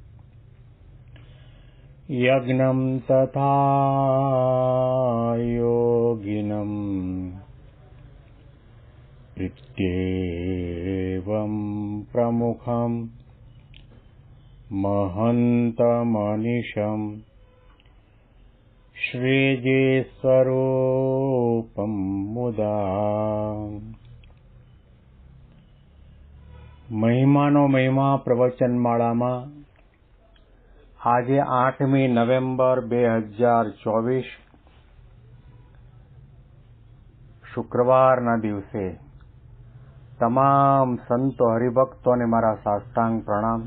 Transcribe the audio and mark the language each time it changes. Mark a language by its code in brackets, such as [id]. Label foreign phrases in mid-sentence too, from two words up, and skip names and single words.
[sa] यज्ञं तथा योगिनं इत्येवं प्रमुखं महन्तमनिशं श्रीजीस्वरूपं मुदा [gu] મહિમાનો મહિમા પ્રવચનમાળામાં આજે 8મી નવેમ્બર 2024 શુક્રવારના દિવસે તમામ સંતો હરિભક્તોને મારા સાષ્ટાંગ પ્રણામ.